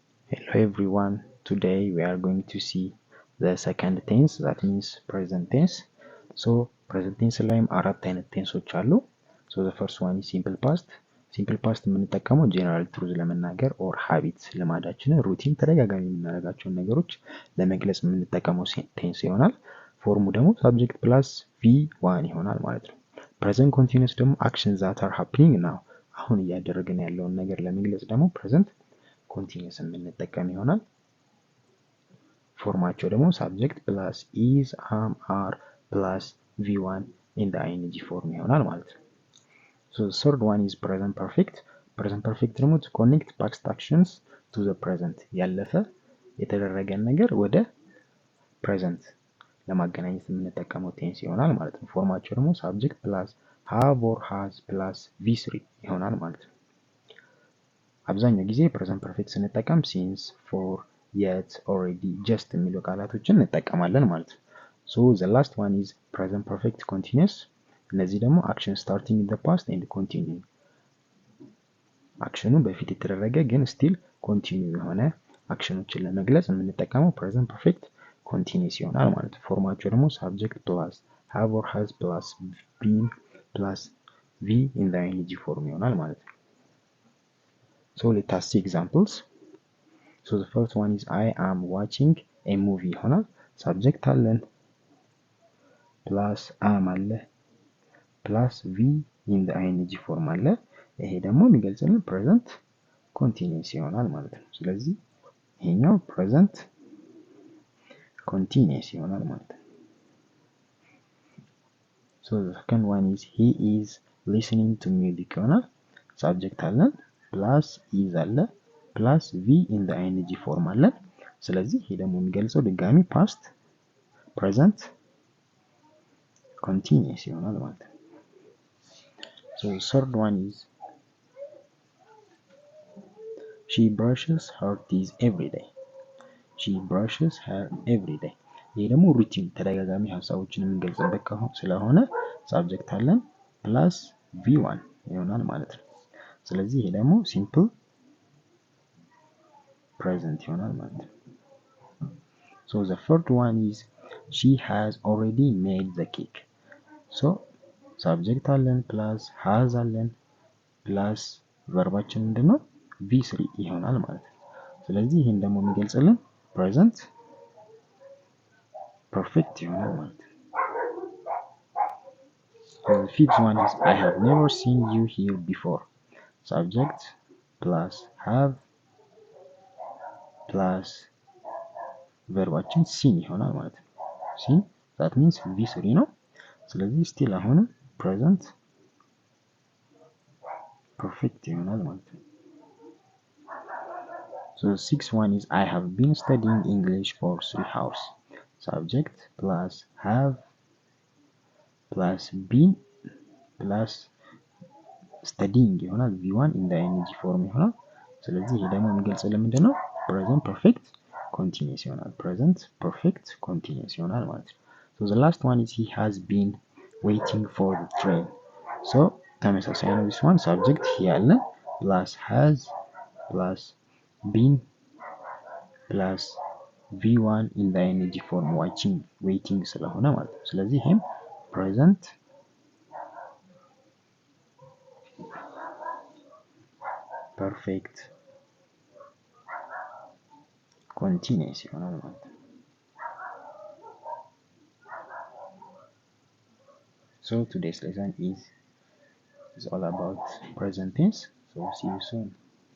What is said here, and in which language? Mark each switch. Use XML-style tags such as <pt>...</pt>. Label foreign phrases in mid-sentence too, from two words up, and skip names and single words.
<en>Hello everyone, today we are going to see the second tense, that means present tense. So present tense</en> <am>ላይም አራት አይነት ቴንሶች አሉ።</am> <en>So the first one is simple past. Simple past</en> <am>የምንጠቀመው</am> <en>general truth</en> <am>ለመናገር</am> <en>or habits</en> <am>ልማዳችንን ሩቲን ተደጋጋሚ የምናደርጋቸውን ነገሮች ለመግለጽ የምንጠቀመው ቴንስ ይሆናል። ፎርሙ ደግሞ</am> <en>subject plus V1</en> <am>ይሆናል ማለት ነው።</am> <en>present continuous</en> <am>ደግሞ</am> <en>actions that are happening now</en> <am>አሁን እያደረግን ያለውን ነገር ለመግለጽ ደግሞ</am> <en>present continuous</en> <am>የምንጠቀም ይሆናል። ፎርማቸው ደግሞ</am> <en>subject plus is, am, are plus V1 in the ing form</en> <am>ይሆናል ማለት ነው።</am> <en>So the third one is present perfect. Present perfect</en> <am>ደግሞ</am> <en>to connect past actions to the present</en> <am>ያለፈ የተደረገን ነገር ወደ present ለማገናኘት የምንጠቀመው ቴንስ ይሆናል ማለት ነው። ፎርማቸው ደግሞ</am> <en>subject plus have or has plus V3</en> <am>ይሆናል ማለት ነው። አብዛኛው ጊዜ</am> <en>present perfect</en> <am>ስንጠቀም</am> <en>since, for, yet, already, just</en> <am>የሚሉ ቃላቶችን እንጠቀማለን ማለት ነው።</am> <en>So the last one is present perfect continuous።</en> <am>እነዚህ ደግሞ</am> <en>action starting in the past and continuing፣</en> <am>አክሽኑ በፊት የተደረገ ግን</am> <en>still continue</en> <am>የሆነ አክሽኖችን ለመግለጽ የምንጠቀመው</am> <en>present perfect continuous</en> <am>ይሆናል ማለት ነው። ፎርማቸው ደግሞ</am> <en>subject plus have or has plus been plus V in the ING form</en> <am>ይሆናል ማለት ነው።</am> <en>So let us see examples. So the first one is I am watching a movie ይሆናል። subject አለን plus am አለ plus v in the ing form አለ።</en> <am>ይሄ ደግሞ የሚገልጽልን</am> <en>present continuous</en> <am>ይሆናል ማለት ነው። ስለዚህ ይሄኛው</am> <en>present continuous</en> <am>ይሆናል ማለት ነው።</am> <en>So the second one is he is listening to music ይሆናል። subject አለን plus is አለ plus V in the ING form አለ።</en> <am>ስለዚህ ይሄ ደግሞ የሚገልጸው ድጋሚ</am> <en>past present continuous</en> <am>ይሆናል ማለት ነው።</am> <en>So the third one is she brushes her teeth every day. She brushes her every day.</en> <am>ይሄ ደግሞ ሩቲን ተደጋጋሚ ሀሳቦችን የምንገልጽበት ስለሆነ ሳብጀክት አለን</am> <en>plus V1</en> <am>ይሆናል ማለት ነው። ስለዚህ ይሄ ደግሞ</am> <en>simple present</en> <am>ይሆናል ማለት ነው።</am> <en>So the third one is she has already made the cake. So subject</en> <am>አለን</am> <en>plus has</en> <am>አለን plus ቨርባችን ምንድነው V3 ይሆናል ማለት ነው። ስለዚህ ይሄን ደግሞ የሚገልጽልን</am> <en>present perfect</en> <am>ይሆናል ማለት ነው።</am> <en>So the fifth one is I have never seen you here before. Subject plus have plus</en> <am>ቨርባችን ሲን ይሆናል ማለት ነው። ሲን</am> <en>that means V3</en> <am>ነው። ስለዚህ ስቲል አሁንም</am> <en>present perfect</en> <am>ይሆናል ማለት ነው።</am> <en>So the sixth one is I have been studying English for 3 hours. Subject plus have plus been plus studying ይሆናል V1 in the ing form</en> <am>ይሆናል። ስለዚህ ይሄ ደግሞ የሚገልጽልን ምንድነው</am> <en>present perfect continuous ይሆናል። present perfect continuous</en> <am>ይሆናል ማለት ነው።</am> <en>So the last one is he has been waiting for the train. So</en> <am>ተመሳሳይ ነው።</am> <en>this one subject he አለ plus has plus been plus v1 in the ing form watching waiting</en> <am>ስለሆነ ማለት ነው። ስለዚህ ይሄም</am> <en>present perfect continuous</en> <am>ይሆናል ማለት ነው።</am> <en>So today's lesson is all about present tense. So see you soon.</en>